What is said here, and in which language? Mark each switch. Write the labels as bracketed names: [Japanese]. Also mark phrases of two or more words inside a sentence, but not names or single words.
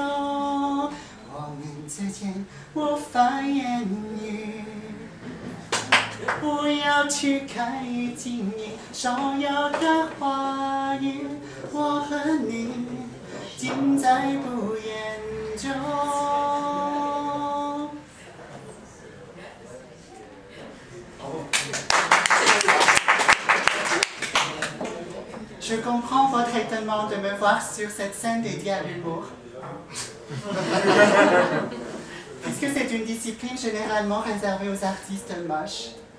[Chinese] 我们之间无法言语，不要去看与经历所有的话语。我和你尽在不言中。 [French] Je comprends votre étonnement de me voir sur cette scène dédiée à l'humour. Puisque c'est une discipline généralement réservée aux artistes moches.